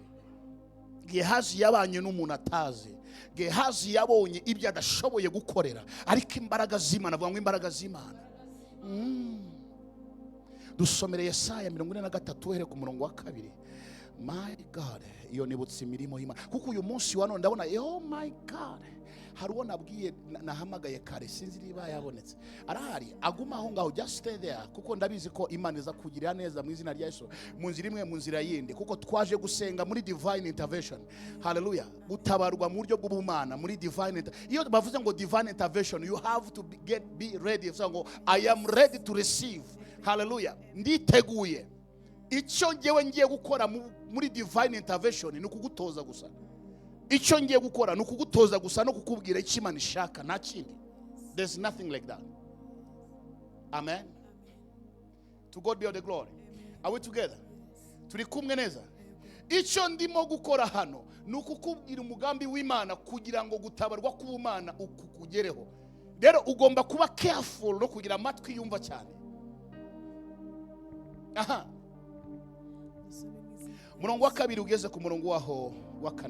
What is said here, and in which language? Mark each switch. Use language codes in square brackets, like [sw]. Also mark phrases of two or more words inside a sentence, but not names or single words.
[rw] Gehazi yabanye n'umuntu atazi. Gehazi yabonye ibyo adashoboye gukorera, ariko imbaraga z'Imana, avuga ngo imbaraga z'Imana. Dusomere Yesaya 43 uhere ku murongo wa 2. [en] My God, [rw] iyo nibutse imirimo y'Imana, kuko uyu munsi wa none ndabona [en] oh my God, [rw] hari uwo nabwiye nahamagaye kare, sinzi niba yabonetse. Arahari, aguma aho ngaho, [en] just stay there, [rw] kuko ndabizi ko Imana iza kugirira neza mu izina rya Yesu, mu nzira imwe mu nzira yindi, kuko twaje gusenga muri [en] divine intervention. [rw] Hallelujah. Gutabarwa mu buryo bw'ubumana muri divine. Iyo bavuze ngo [en] divine intervention, you have to be ready. So ngo I am ready to receive. [rw] Hallelujah. Nditeguye. Icyo ngewe ngiye gukora muri [en] divine intervention [rw] ni ukugutoza gusa. Icyo ngiye gukora ni ukugutoza gusa no kukubwira icyo Imana ishaka, nta kindi. [en] There's nothing like that. Amen. To God be all the glory. Are we together? [rw] Turi kumwe neza? Icyo ndimo gukora hano ni ukukubwira umugambi w'Imana kugira ngo gutabarwa k'ubumana ukukugereho. Rero ugomba kuba careful no kugira amatwi yumva cyane. Aha. Murongo wa 2 ugeze ku murongo waho wa 4.